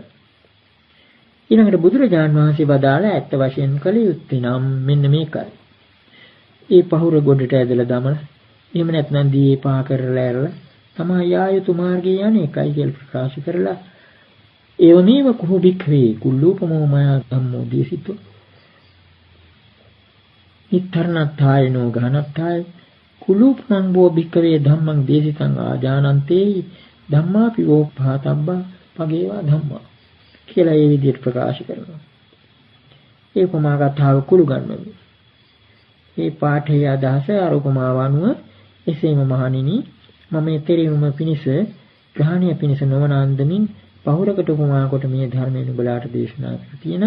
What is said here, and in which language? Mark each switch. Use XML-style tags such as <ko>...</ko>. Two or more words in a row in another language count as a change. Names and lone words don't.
<si>ඊළඟට බුදුරජාණන් වහන්සේ වදාළා ඇත්ත වශයෙන්ම කළ යුත්තේ නම් මෙන්න මේකයි. ඒ පහුර ගොඩට ඇදලා දමලා එහෙම නැත්නම් දී පහ කරලා ඇරලා තමයි ආයුතු මාර්ගයේ යන්නේකයි කියලා ප්‍රකාශ කරලා</si> <pi>ඒවමේව කුහු භික්ඛවේ කුල්ලූපමෝ මයා ධම්මෝ දේසිතෝ නිත්තරණත්ථායනෝ ගහනත්ථාය කුලූපමං බෝ භික්ඛවේ ධම්මං දේසිතං ආජානන්තේ ධම්මාපි වෝ භාතබ්බා පගේවා ධම්මා.</pi> <si>කියලා ඒ විදිහට ප්‍රකාශ කරනවා. ඒ උපමා කතාව කුළු ගන්නවා. මේ පාඨයේ අදහස අර උපමාව අනුව එසේම මහණෙනි මම ඊතරීම පිණිස ග්‍රහණය පිණිස නොවන අන්දමින් පහුරකට උපමා කොට මේ ධර්මය නුඹලාට දේශනා කර තියෙනවා.</si>